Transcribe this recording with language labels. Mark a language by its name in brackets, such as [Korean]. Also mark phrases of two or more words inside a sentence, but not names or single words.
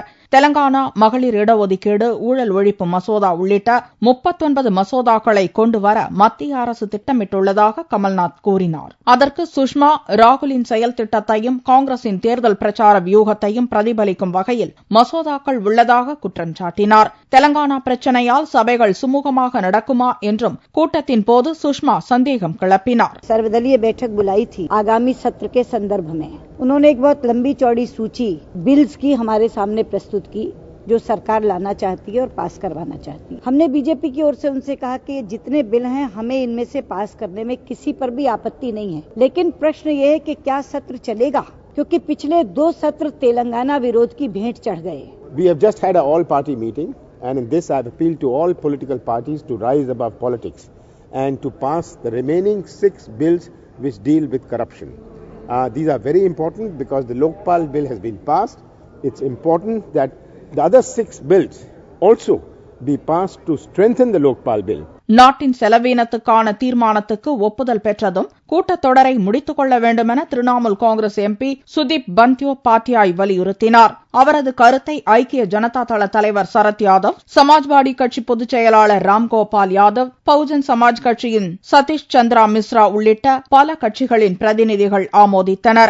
[Tamil] தெலங்கானா மகளிர் இடஒதுக்கீடு, ஊழல் ஒழிப்பு மசோதா உள்ளிட்ட 39 மசோதாக்களை கொண்டுவர மத்திய அரசு திட்டமிட்டுள்ளதாக கமல்நாத் கூறினார். அதற்கு சுஷ்மா, ராகுலின் செயல் திட்டத்தையும் காங்கிரசின் தேர்தல் பிரச்சார வியூகத்தையும் பிரதிபலிக்கும் வகையில் மசோதாக்கள் உள்ளதாக குற்றம் சாட்டினார். தெலங்கானா பிரச்சினையால் சபைகள் சுமூகமாக நடக்குமா என்றும் கூட்டத்தின் போது சுஷ்மா சந்தேகம் கிளப்பினார். [Hindi] सर्वदलीय बैठक बुलाई थी आगामी सत्र के संदर्भ में। उन्होंने एक बहुत लंबी चौड़ी सूची बिल्स की हमारे सामने प्रस्तुत की जो सरकार लाना चाहती है और पास करवाना चाहती है। हमने बीजेपी की ओर से उनसे कहा कि जितने बिल हैं हमें इनमें से पास करने में किसी पर भी आपत्ति नहीं है, लेकिन प्रश्न ये है कि क्या सत्र चलेगा, क्योंकि पिछले 2 सत्र तेलंगाना विरोध की भेंट चढ़ गए। [English] We have just had an all-party meeting, and in this I have appealed to all political parties to rise above politics and to pass the remaining 6 bills which deal with corruption. These are very important because the Lokpal bill has been passed. It's important that the other 6 bills also be passed to strengthen the Lokpal bill. [Tamil] நாட்டின் செலவீனத்துக்கான தீர்மானத்துக்கு ஒப்புதல் பெற்றதும் கூட்டத்தொடரை முடித்துக் கொள்ள வேண்டுமென திரிணாமுல் காங்கிரஸ் எம்பி சுதீப் பந்தியோபாத்யாய் வலியுறுத்தினார். அவரது கருத்தை ஐக்கிய ஜனதா தள தலைவர் சரத் யாதவ், சமாஜ்வாடி கட்சி பொதுச் செயலாளர் ராம்கோபால் யாதவ், பகுஜன் சமாஜ் கட்சியின் சதீஷ் சந்திரா மிஸ்ரா உள்ளிட்ட பல கட்சிகளின் பிரதிநிதிகள் ஆமோதித்தனர்.